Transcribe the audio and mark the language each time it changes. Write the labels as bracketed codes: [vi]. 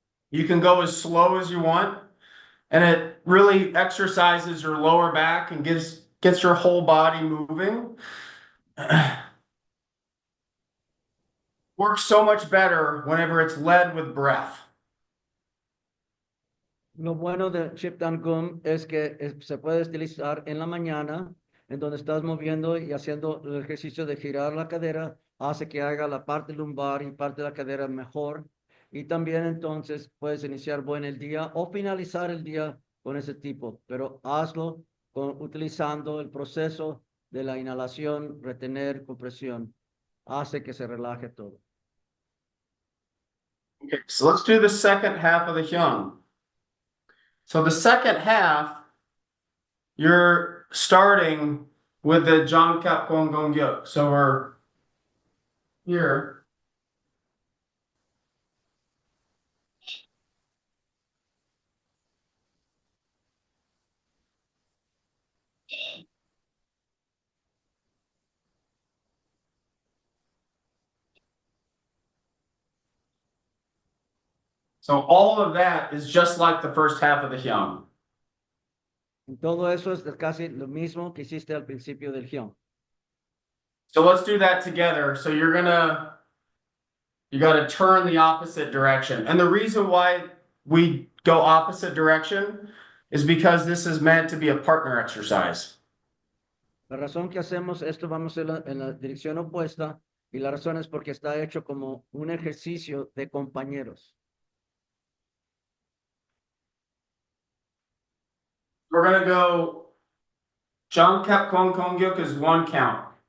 [en] You can go as slow as you want, and it really exercises your lower back and gets your whole body moving. Works so much better whenever it's led with breath. [es] Lo bueno de Sip Dan Khum es que se puede utilizar en la mañana, en donde estás moviendo y haciendo el ejercicio de girar la cadera, hace que haga la parte lumbar y parte de la cadera mejor. Y también entonces puedes iniciar buen el día o finalizar el día con ese tipo, pero hazlo utilizando el proceso de la inhalación, retener, compresión. Hace que se relaje todo. [en] Okay, so let's do the second half of the hyung. So the second half, you're starting with the Jangkap Gong Gong Gyuk. So we're here. So all of that is just like the first half of the hyung. [es] Todo eso es casi lo mismo que hiciste al principio del hyung. [en] So let's do that together. So you got to turn the opposite direction. And the reason why we go opposite direction is because this is meant to be a partner exercise. [es] La razón que hacemos esto, vamos en la dirección opuesta, y la razón es porque está hecho como un ejercicio de compañeros. [en] We're going to go Jangkap Gong Gong Gyuk is 1 count.